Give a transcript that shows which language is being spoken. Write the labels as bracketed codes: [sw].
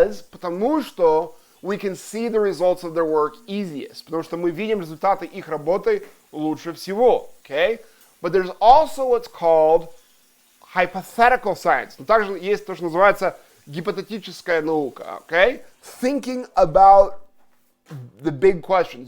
[ru] Потому что [en] we can see the results of their work easiest. [ru] Потому что мы видим результаты их работы лучше всего. [en] Okay? But there's also what's called hypothetical science. [ru] Но также есть то, что называется гипотетическая наука. [en] Okay? Thinking about the big questions.